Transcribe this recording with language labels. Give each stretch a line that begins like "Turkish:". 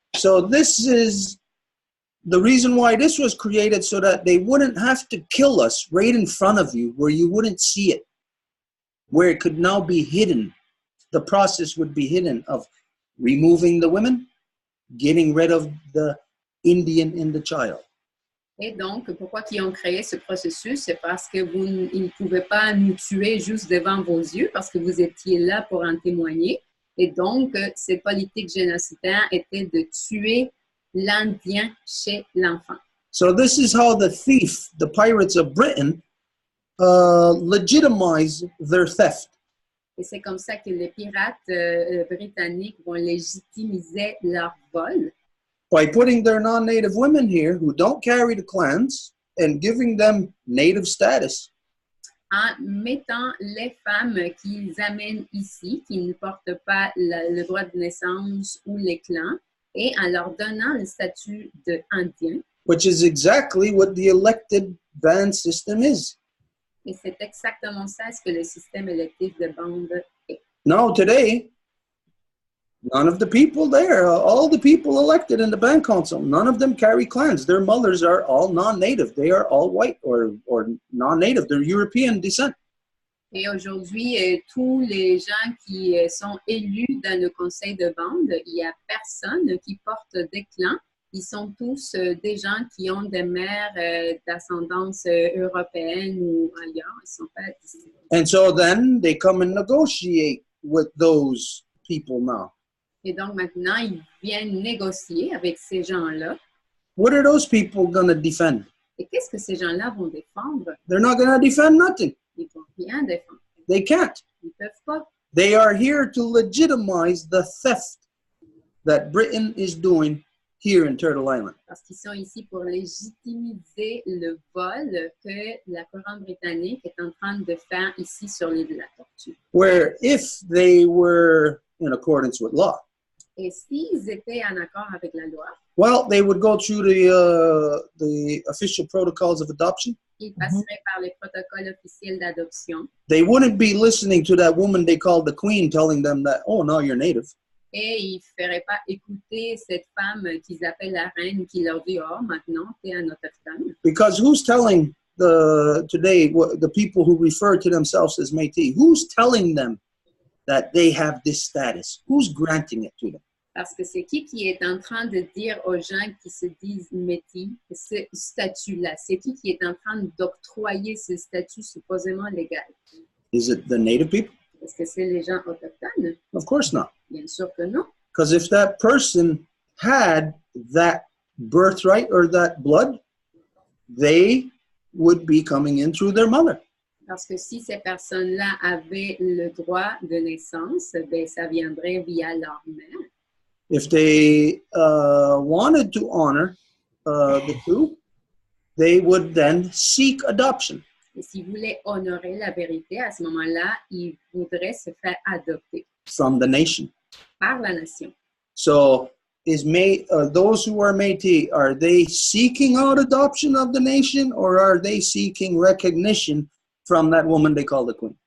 English: So this is the reason why this was created, so that they wouldn't have to kill us right in front of you, where you wouldn't see it, where it could now be hidden. The process would be hidden of removing the women, getting rid of the Indian in the child.
French: Et donc, pourquoi ils ont créé ce processus? C'est parce que ils ne pouvaient pas nous tuer juste devant vos yeux, parce que vous étiez là pour en témoigner. Et donc, cette politique génocidaire était de tuer l'Indien chez l'enfant.
English: So this is how the thief, the pirates of Britain, legitimize their theft.
French: Et c'est comme ça que les pirates britanniques vont légitimiser leur vol.
English: By putting their non-native women here who don't carry the clans and giving them native status.
French: En mettant les femmes qu'ils amènent ici, qui ne portent pas le droit de naissance ou les clans, et en leur donnant le statut d'Indien.
English: Which is exactly what the elected band system is.
French: Et c'est exactement ça ce que le système électif de bande est.
English: Now today, none of the people there, all the people elected in the band council, none of them carry clans. Their mothers are all non-native. They are all white or non-native. They're European descent.
French: Et aujourd'hui, tous les gens qui sont élus dans le conseil de bande, il n'y a personne qui porte des clans. Ils sont tous des gens qui ont des mères d'ascendance européenne ou ailleurs. Ils sont pas ici.
English: And so then they come and negotiate with those people now.
French: Et donc maintenant, ils viennent négocier avec ces gens-là.
English: What are those people going to defend?
French: Et qu'est-ce que ces gens-là vont défendre?
English: They're not going to defend nothing.
French: Ils vont rien défendre.
English: They can't.
French: Ils peuvent pas.
English: They are here to legitimize the theft that Britain is doing here in Turtle Island.
French: Parce qu'ils sont ici pour légitimiser le vol que la couronne britannique est en train de faire ici sur l'île de la Tortue.
English: Where if they were in accordance with law,
French: Et s'ils étaient en accord avec la loi,
English: well, they would go through the official protocols of adoption.
French: ils passeraient par les protocoles officiels d'adoption.
English: They wouldn't be listening to that woman they called the queen telling them that, oh, now you're native.
French: Et ils ne feraient pas écouter cette femme qu'ils appellent la reine qui leur dit « Oh, maintenant, tu es un autochtone. »
English: Because who's telling today the people who refer to themselves as Métis, who's telling them that they have this status? Who's granting it to them?
French: Parce que c'est qui est en train de dire aux gens qui se disent Métis ce statut-là? C'est qui est en train d'octroyer ce statut supposément légal?
English: Is it the native people?
French: Est-ce que c'est les gens autochtones?
English: Of course not.
French: Bien sûr que non.
English: Because if that person had that birthright or that blood, they would be coming in through their mother.
French: Parce que si ces personnes-là avaient le droit de naissance, ben, ça viendrait via leur mère.
English: If they wanted to honor the two, they would then seek adoption.
French: Et s'ils voulaient honorer la vérité, à ce moment-là, ils voudraient se faire adopter
English: From the nation.
French: par la nation.
English: So those who are Métis, are they seeking out adoption of the nation, or are they seeking recognition from that woman they call the queen?